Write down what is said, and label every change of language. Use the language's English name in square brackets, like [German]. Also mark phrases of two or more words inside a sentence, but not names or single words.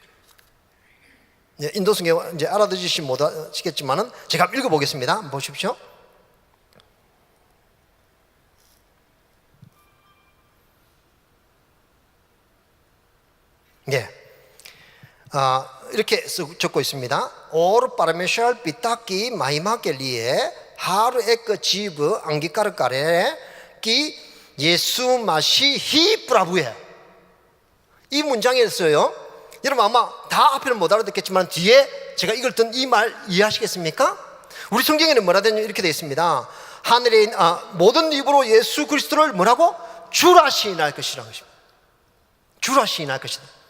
[Korean] 인도 성경 이제 알아들으시지 못하시겠지만은 제가 읽어보겠습니다. 한번 보십시오. 이렇게 적고 있습니다. [Hindi] और परमेश्वर पिता की महिमा के लिए हर एक जीव अंगीकार करे कि 예수 मसीह ही प्रभु है. [Korean] 이 문장에서요, 여러분 아마 다 앞에는 못 알아듣겠지만 뒤에 제가 읽었던 이 말 이해하시겠습니까? 우리 성경에는 뭐라 되냐 이렇게 되어 있습니다. 하늘에 모든 입으로 예수 그리스도를 뭐라고? 주라 시인할 것이라는 것입니다. 주라 시인할 것이다.